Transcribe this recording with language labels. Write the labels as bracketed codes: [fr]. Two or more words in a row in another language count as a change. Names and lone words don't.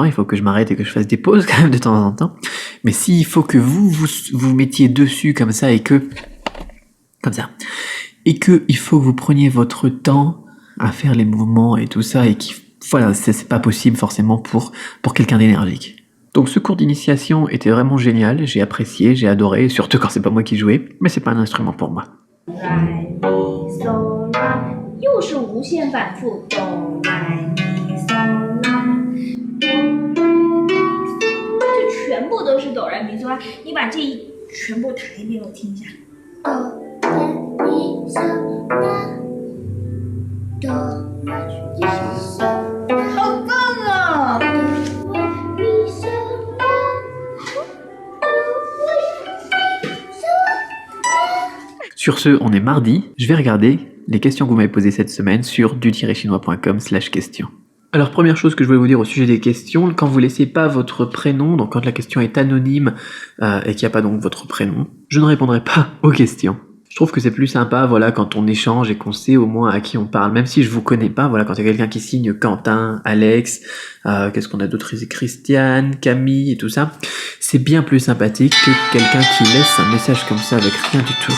[fr] Il faut que je m'arrête et que je fasse des pauses quand même de temps en temps. Mais s'il faut que vous mettiez dessus comme ça et que il faut que vous preniez votre temps à faire les mouvements et tout ça et c'est pas possible forcément pour quelqu'un d'énergique. Donc ce cours d'initiation était vraiment génial, j'ai apprécié, j'ai adoré, surtout quand c'est pas moi qui jouais, mais c'est pas un instrument pour moi. [zh] 又是无限反复，哆来咪嗦啦，哆来咪嗦啦，这全部都是哆来咪嗦啦。你把这全部弹一遍，我听一下。哆来咪嗦啦，哆来咪嗦啦，好棒啊！哆来咪嗦啦，哆来咪嗦啦。 [fr] Sur ce, on est mardi, je vais regarder les questions que vous m'avez posées cette semaine sur du-chinois.com/questions. Alors première chose que je voulais vous dire au sujet des questions, quand vous laissez pas votre prénom, donc quand la question est anonyme et qu'il n'y a pas donc votre prénom, je ne répondrai pas aux questions. Je trouve que c'est plus sympa, voilà, quand on échange et qu'on sait au moins à qui on parle, même si je vous connais pas, voilà, quand il y a quelqu'un qui signe Quentin, Alex, qu'est-ce qu'on a d'autre, Christiane, Camille et tout ça, c'est bien plus sympathique que quelqu'un qui laisse un message comme ça avec rien du tout.